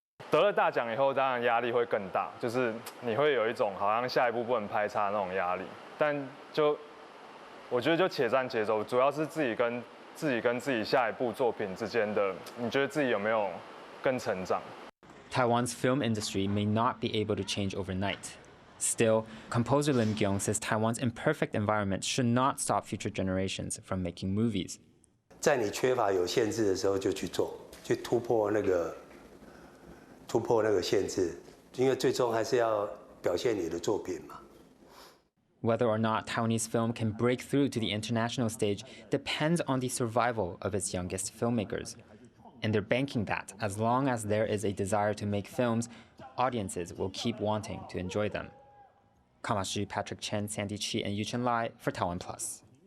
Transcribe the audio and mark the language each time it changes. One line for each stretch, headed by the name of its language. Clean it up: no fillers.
Chinese: 得了大奖以后，当然压力会更大，就是你会有一种好像下一步不能拍差那种压力。但我觉得就且战且走，主要是自己跟自己下一部作品之间的，你觉得自己有没有更成长？
English: Taiwan's film industry may not be able to change overnight. Still, composer Lim Gyong says Taiwan's imperfect environment should not stop future generations from making movies.
Chinese: 在你缺乏有限制的时候就去做，去突破那个限制，因为最终还是要表现你的作品嘛。
English: Whether or not Taiwanese film can break through to the international stage depends on the survival of its youngest filmmakers. And they're banking that as long as there is a desire to make films, audiences will keep wanting to enjoy them. Kama Xu, Patrick Chen, Sandy Chi, and Yuchen Lai for TaiwanPlus.